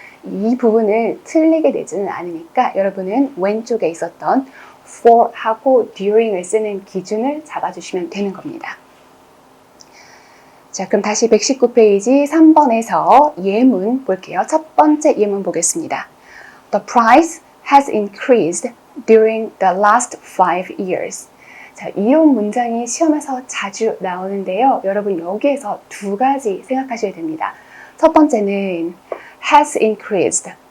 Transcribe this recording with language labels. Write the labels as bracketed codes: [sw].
[ko] 이 부분을 틀리게 되지는 않으니까 여러분은 왼쪽에 있었던 for하고 during을 쓰는 기준을 잡아주시면 되는 겁니다. 자, 그럼 다시 119페이지 3번에서 예문 볼게요. 첫 번째 예문 보겠습니다. [en] The price has increased during the last 5 years. [ko] 자, 이런 문장이 시험에서 자주 나오는데요. 여러분 여기에서 두 가지 생각하셔야 됩니다. 첫 번째는 [en] has increased.